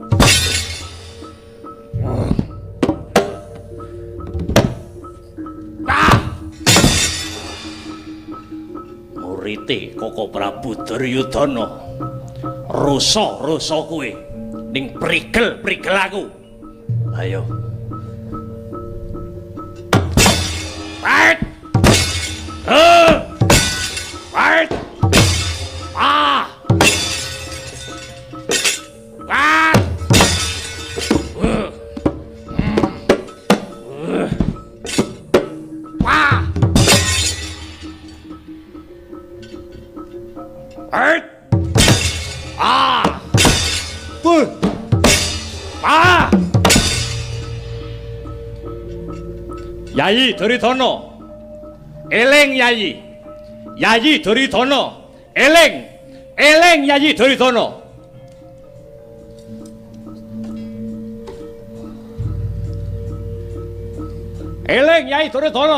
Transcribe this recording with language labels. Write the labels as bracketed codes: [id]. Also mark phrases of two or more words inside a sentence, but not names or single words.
[jv] Murite Koko Prabu Duryudana. Rasa kuwe ning prigel aku. Ayo. Fight! Fight! Ah! Ah! Ah! Fight! Ah! Ah! Yayi Duryudana. Eling Yayi. Yayi Duryudana. Eling. Eling Yayi Duryudana. Eling Yayi Duryudana.